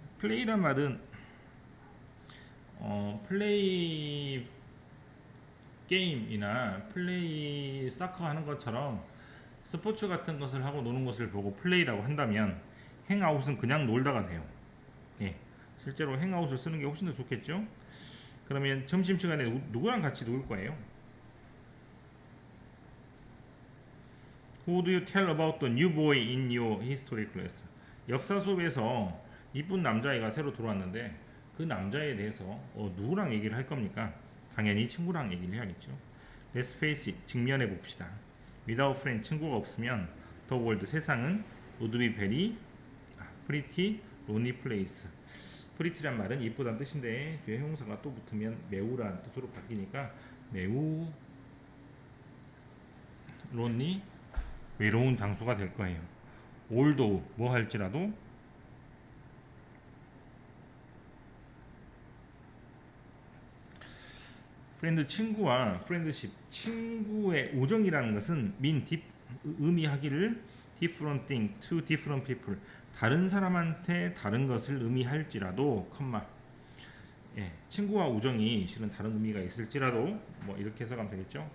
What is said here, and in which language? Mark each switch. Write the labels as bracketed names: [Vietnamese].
[Korean] 플레이란 말은 플레이 게임이나 플레이 사커 하는 것처럼 스포츠 같은 것을 하고 노는 것을 보고 플레이라고 한다면 행아웃은 그냥 놀다가 돼요. 예, 실제로 행아웃을 쓰는 게 훨씬 더 좋겠죠. 그러면 점심시간에 누구랑 같이 놀 거예요? [English] Who do you tell about the new boy in your history class? [Korean] 역사 수업에서 이쁜 남자애가 새로 들어왔는데 그 남자에 대해서 누구랑 얘기를 할 겁니까? 당연히 친구랑 얘기를 해야겠죠. [English] Let's face it, [Korean] 직면해 봅시다. [English] Without friend, [Korean] 친구가 없으면 [English] the world, [Korean] 세상은 [English] would be very pretty lonely place. [Korean] pretty란 말은 이쁘다는 뜻인데 뒤에 형용사가 또 붙으면 매우라는 뜻으로 바뀌니까 매우 lonely 외로운 장소가 될 거예요. although 뭐 할지라도 프렌드 친구와 프렌드십 친구의 우정이라는 것은 의미하기를 [English] different thing to different people [Korean] 다른 사람한테 다른 것을 의미할지라도 컴마 예, 친구와 우정이 실은 다른 의미가 있을지라도 뭐 이렇게 해석하면 되겠죠.